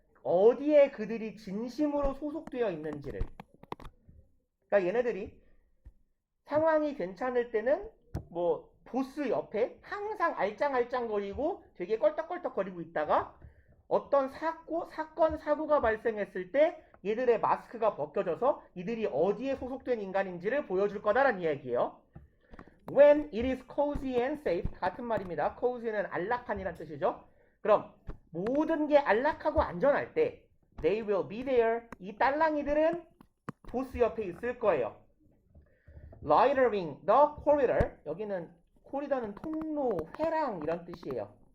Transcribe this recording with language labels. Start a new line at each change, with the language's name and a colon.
Korean: 어디에 그들이 진심으로 소속되어 있는지를. 그러니까 얘네들이 상황이 괜찮을 때는 뭐 보스 옆에 항상 알짱알짱거리고 되게 껄떡껄떡거리고 있다가 어떤 사건, 사고가 발생했을 때 얘들의 마스크가 벗겨져서 이들이 어디에 소속된 인간인지를 보여줄 거다라는 이야기예요.
English: When it is cozy and safe,
Korean: 같은 말입니다. cozy는 안락한이란 뜻이죠. 그럼 모든 게 안락하고 안전할 때
English: they will be there.
Korean: 이 딸랑이들은 보스 옆에 있을 거예요.
English: Loitering the corridor.
Korean: 여기는 코리더는 통로, 회랑 이런 뜻이에요.